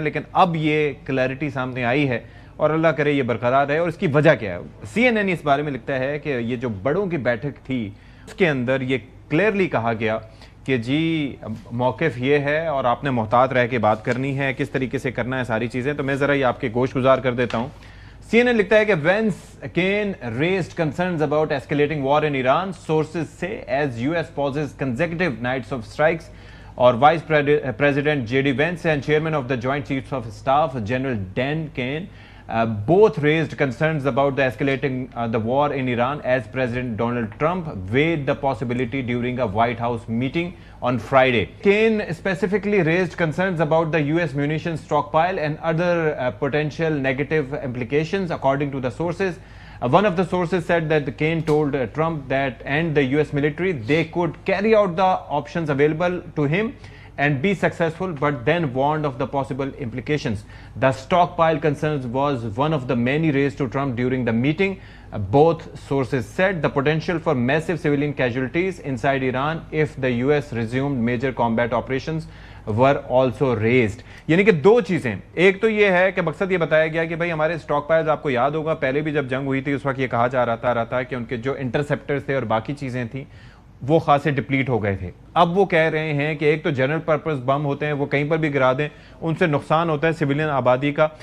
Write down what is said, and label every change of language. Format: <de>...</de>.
<ur>لیکن اب یہ کلیئرٹی سامنے آئی ہے اور اللہ کرے یہ برقرار رہے. اور اس کی وجہ کیا ہے؟ CNN اس بارے میں لکھتا ہے کہ یہ جو بڑوں کی بیٹھک تھی اس کے اندر یہ کلیئرلی کہا گیا کہ جی موقف یہ ہے اور آپ نے محتاط رہ کے بات کرنی ہے, کس طریقے سے کرنا ہے ساری چیزیں. تو میں ذرا یہ آپ کے گوش گزار کر دیتا ہوں.</ur> <en>CNN</en> <ur>لکھتا ہے کہ</ur> <en>Vance again raised concerns about escalating war in Iran, sources say, as US pauses consecutive nights of strikes.</en> <ur>اور</ur> <en>Vice President J.D. Vance and Chairman of the Joint Chiefs of Staff General Dan Kane both raised concerns about the escalating the war in Iran as President Donald Trump weighed the possibility during a White House meeting on Friday. Kane specifically raised concerns about the US munitions stockpile and other potential negative implications, according to the sources. One of the sources said that Kane told Trump that and the US military they could carry out the options available to him and be successful, but then warned of the possible implications. The stockpile concerns was one of the many raised to Trump during the meeting. Both sources said the potential for massive civilian casualties inside Iran if the US resumed major combat operations were also raised.</en> <ur>یعنی کہ دو چیزیں, ایک تو یہ ہے کہ مقصد یہ بتایا گیا کہ بھائی ہمارے اسٹاک پائلز, آپ کو یاد ہوگا پہلے بھی جب جنگ ہوئی تھی اس وقت یہ کہا جا رہا تھا کہ ان کے جو انٹرسیپٹرز تھے اور باقی چیزیں تھیں وہ خاصے ڈپلیٹ ہو گئے تھے. اب وہ کہہ رہے ہیں کہ ایک تو جنرل پرپز بم ہوتے ہیں, وہ کہیں پر بھی گرا دیں, ان سے نقصان ہوتا ہے سویلین آبادی کا.</ur>